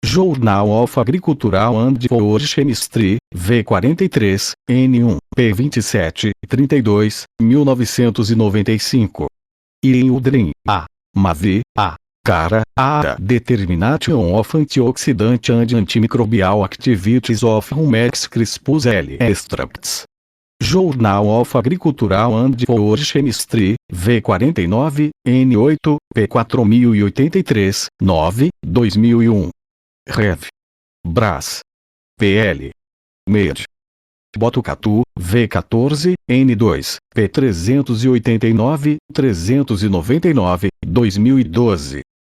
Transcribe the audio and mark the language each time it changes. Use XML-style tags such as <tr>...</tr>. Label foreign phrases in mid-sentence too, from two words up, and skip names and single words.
<en>Journal of Agricultural and Forestry, V43, N1, P27, 32, 1995. Iudrin, A. Mavi, A. Cara, A. Determination of Antioxidant and Antimicrobial Activities of Rumex crispus L. Extracts. Journal of Agricultural and Forestry, V49, N8, P4083, 9, 2001. Rev. Brás. PL. MED. Botucatu, V14, N2, P389, 399, 2012.</en>